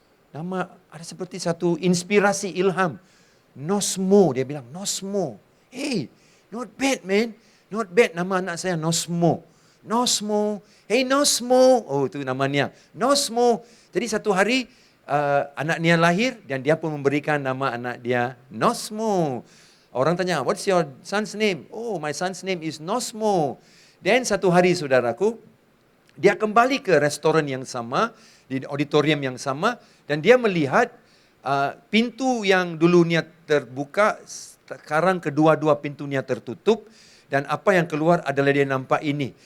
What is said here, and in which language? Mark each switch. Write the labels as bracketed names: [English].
[Indonesian] Nama ada seperti satu inspirasi ilham. Nosmo, dia bilang, Nosmo. [English] Hey, not bad man, not bad [Indonesian] nama anak saya Nosmo. Nosmo, hey Nosmo. Oh, itu namanya, Nosmo. Jadi satu hari anaknya lahir dan dia pun memberikan nama anak dia Nosmo. Orang tanya, [English] what's your son's name? Oh, my son's name is Nosmo. [Indonesian] Dan satu hari, saudaraku, dia kembali ke restoran yang sama, di auditorium yang sama, dan dia melihat pintu yang dulunya terbuka, sekarang kedua-dua pintunya tertutup, dan apa yang keluar adalah dia nampak ini.